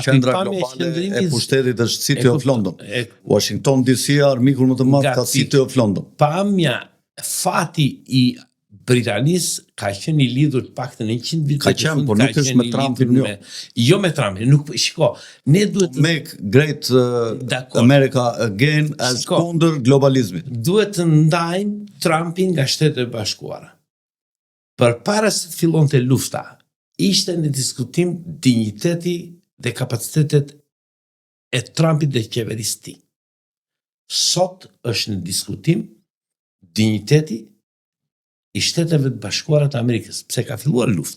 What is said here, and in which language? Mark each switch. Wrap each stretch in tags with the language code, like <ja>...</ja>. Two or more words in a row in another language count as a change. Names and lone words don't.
<sq>pikpamja e qendrimit e pushtetit është City of London. Washington DC armiku më të madh ka City of London. Pamja fati i Britanisë ka qenë i lidhur të paktën 100 vite. Ka qenë, por nuk është me Trumpin jo. Jo me Trumpin, nuk shiko. Ne duhet</sq> <en>make great America again</en> <sq>as kundër globalizmit. Duhet të ndajmë Trumpin nga Shtetet e Bashkuara. Përpara se të fillonte lufta, ishte në diskutim dinjiteti dhe kapacitetet e Trumpit dhe qeverisë tij. Sot është në diskutim dinjiteti i Shteteve të Bashkuara të Amerikës, pse ka filluar lufta.</sq>